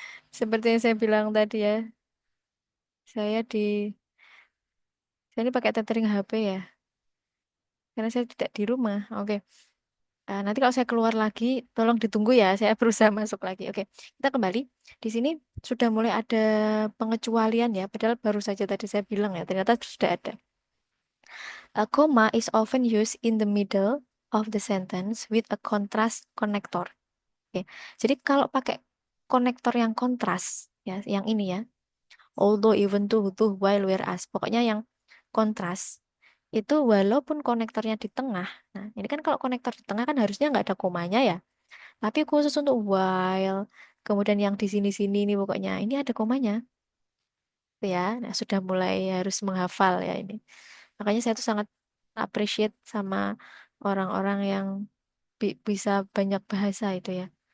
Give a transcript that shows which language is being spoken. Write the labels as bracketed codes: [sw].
[id] Seperti yang saya bilang tadi ya, saya saya ini pakai tethering HP ya, karena saya tidak di rumah. Oke. Nanti kalau saya keluar lagi, tolong ditunggu ya. Saya berusaha masuk lagi. Oke, kita kembali. Di sini sudah mulai ada pengecualian ya. Padahal baru saja tadi saya bilang ya, ternyata sudah ada. [en] A comma is often used in the middle of the sentence with a contrast connector. [id] Oke, jadi kalau pakai konektor yang kontras, ya, yang ini ya. Although, even to, while, whereas. Pokoknya yang kontras. Itu walaupun konektornya di tengah. Nah, ini kan kalau konektor di tengah kan harusnya nggak ada komanya ya. Tapi khusus untuk while, kemudian yang di sini-sini ini pokoknya ini ada komanya, gitu ya. Nah, sudah mulai harus menghafal ya ini. Makanya saya tuh sangat appreciate sama orang-orang yang bisa banyak bahasa itu ya.